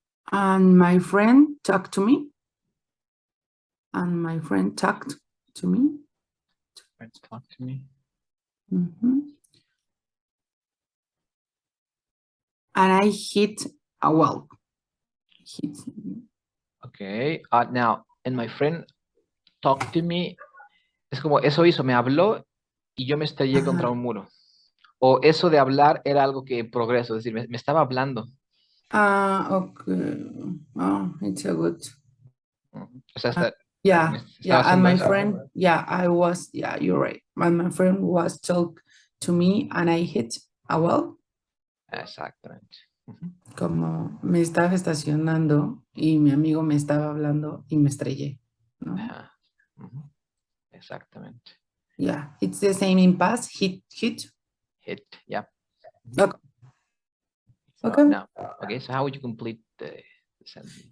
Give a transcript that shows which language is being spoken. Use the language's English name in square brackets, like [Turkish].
[English] And my friend talked to me. And my friend talked to me. Friends talk to me. And I hit a wall. Okay, now, and my friend talked to me. [Spanish] Es como, eso hizo, me habló y yo me estrellé contra un muro. O eso de hablar era algo que en progreso, es decir, me estaba hablando. [English] Okay. Oh, it's a good. [Spanish] O sea, [English] yeah, and my friend, you're right. My friend was talk to me and I hit a wall. [Spanish] Exactamente. Como me estaba estacionando y mi amigo me estaba hablando y me estrellé, ¿no? Exactamente. [English] Yeah, it's the same in past, hit, yeah. Okay. So, Okay. now, okay, so how would you complete the sentence?